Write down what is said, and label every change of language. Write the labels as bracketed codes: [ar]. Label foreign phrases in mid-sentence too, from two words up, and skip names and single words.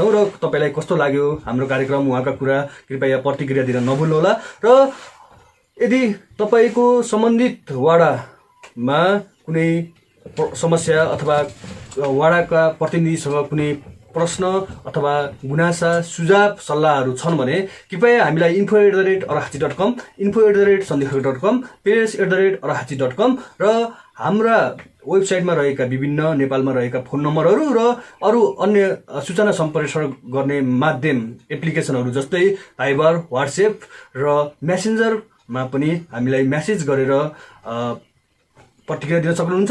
[ne] र तपाईँलाई कस्तो लाग्यो हाम्रो कार्यक्रम, उहाँका कुरा कृपया प्रतिक्रिया दिन नभुल्नुहोला। र यदि तपाईँको सम्बन्धित वडामा कुनै समस्या अथवा वडाका प्रतिनिधिसँग कुनै प्रश्न अथवा गुनासा, सुझाव, सल्लाहहरू छन् भने कृपया हामीलाई info@arakachi.com, info@sandhikhar.com, pages@arakachi.com र हाम्रा वेबसाइटमा रहेका विभिन्न नेपालमा रहेका फोन नम्बरहरू र अरू अन्य सूचना सम्प्रेषण गर्ने माध्यम एप्लिकेसनहरू जस्तै भाइबर, व्हाट्सएप र मेसेन्जरमा पनि हामीलाई मेसेज गरेर प्रतिक्रिया दिन सक्नुहुन्छ।